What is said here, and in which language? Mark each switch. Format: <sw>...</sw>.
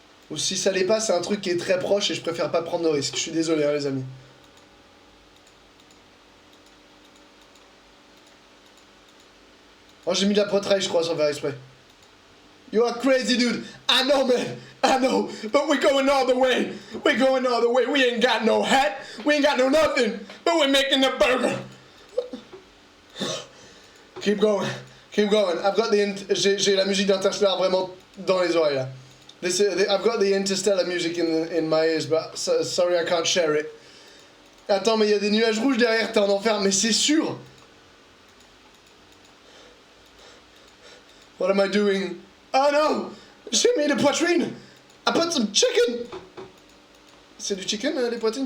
<fr>Ou si ça l'est pas, c'est un truc qui est très proche et je préfère pas prendre de risque. Je suis désolé, hein, les amis. Oh, j'ai mis de la potraille, je crois, sans faire exprès.</fr> <en>You are crazy, dude. I know, man. I know. But we're going all the way. We're going all the way. We ain't got no hat. We ain't got no nothing. But we're making the burger. Keep going. Keep going. I've got the...</en> <fr>J'ai la musique d'Interstellar vraiment dans les oreilles, là.</fr> <en>I've got the Interstellar music in my ears, but sorry, I can't share it.</en> <fr>Attends, mais il y a des nuages rouges derrière, t'es en enfer, mais c'est sûr.</fr> <en>What am I doing? Oh no!</en> <fr>J'ai mis de poitrine!</fr> <en>I put some chicken!</en> <fr>C'est du chicken, les poitrines?</fr>